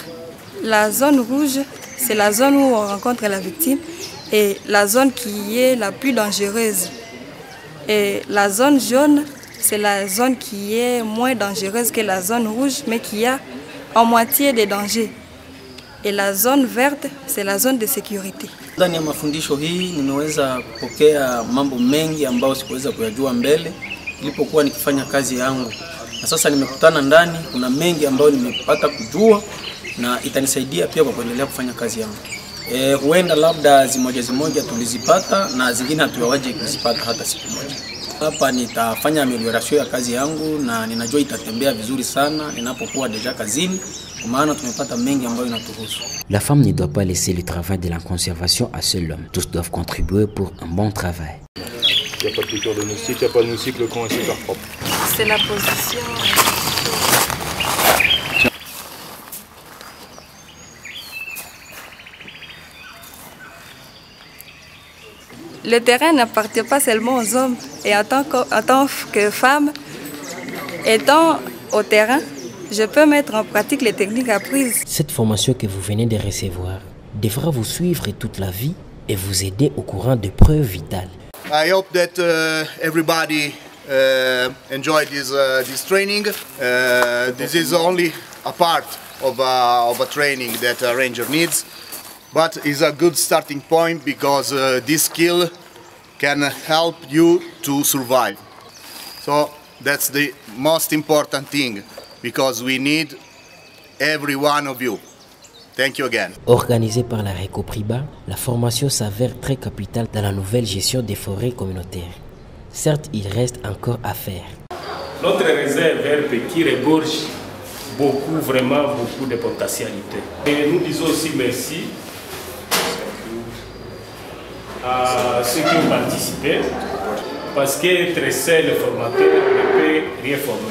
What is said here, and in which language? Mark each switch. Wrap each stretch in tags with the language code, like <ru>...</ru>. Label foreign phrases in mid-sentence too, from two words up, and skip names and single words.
<fr>La zone rouge, c'est la zone où on rencontre la victime et la zone qui est la plus dangereuse. Et la zone jaune, c'est la zone qui est moins dangereuse que la zone rouge, mais qui a en moitié des dangers. Et la zone verte, c'est la zone de sécurité.</fr> <sw>Ndani ya mafundisho hii nimeweza kupokea mambo mengi ambayo sikuweza kuyajua mbele nilipokuwa nikifanya kazi yangu. Na sasa nimekutana ndani, kuna mengi ambayo nimepata kujua na itanisaidia pia kwa kuendelea kufanya kazi yangu. Huenda labda zimoja tulizipata na zingine hatuwaje kuzipata hata siku moja. Hapa nitafanya amelioration ya kazi yangu na ninajua itatembea vizuri sana ninapokuwa deja kazini.</sw> <fr>La femme ne doit pas laisser le travail de la conservation à seul homme. Tous doivent contribuer pour un bon travail. Il n'y a pas de piqûre de moustique, il n'y a pas de moustique, le camp est super propre. C'est la position. Le terrain n'appartient pas seulement aux hommes. Et en tant que femme, étant au terrain, je peux mettre en pratique les techniques apprises. Cette formation que vous venez de recevoir devra vous suivre toute la vie et vous aider au courant de preuves vitales.</fr> <en>I hope that everybody enjoyed this training. This is only a part of a training that a ranger needs, but it's a good starting point because this skill can help you to survive. So that's the most important thing. Because we need every one of you. Thank you again.</en> <fr>Organisée par la Recopriba, la formation s'avère très capitale dans la nouvelle gestion des forêts communautaires. Certes, il reste encore à faire. Notre réserve qui regorge vraiment beaucoup de potentialités. Et nous disons aussi merci à ceux qui ont participé, parce qu'être seul formateur ne peut rien former.</fr>